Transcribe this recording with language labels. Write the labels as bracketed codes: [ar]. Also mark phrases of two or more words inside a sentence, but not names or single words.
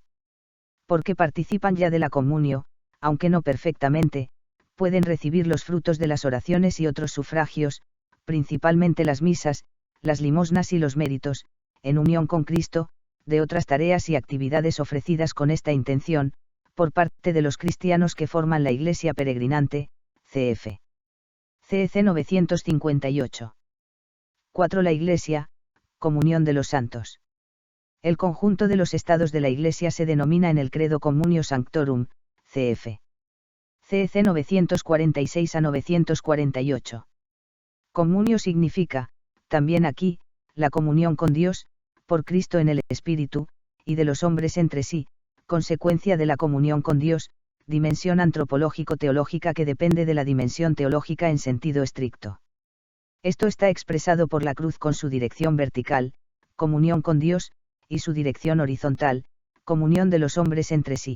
[es] Porque participan ya de la comunio, aunque no perfectamente, pueden recibir los frutos de las oraciones y otros sufragios, principalmente las misas, las limosnas y los méritos, en unión con Cristo, de otras tareas y actividades ofrecidas con esta intención, por parte de los cristianos que forman la Iglesia peregrinante, cf. CEC 958. 4. La Iglesia, comunión de los santos. El conjunto de los estados de la Iglesia se denomina en el Credo [la] Communio Sanctorum, [es] cf. CEC 946 a 948. Comunio significa, también aquí, la comunión con Dios, por Cristo en el Espíritu, y de los hombres entre sí, consecuencia de la comunión con Dios, dimensión antropológico-teológica que depende de la dimensión teológica en sentido estricto. Esto está expresado por la cruz con su dirección vertical, comunión con Dios, y su dirección horizontal, comunión de los hombres entre sí.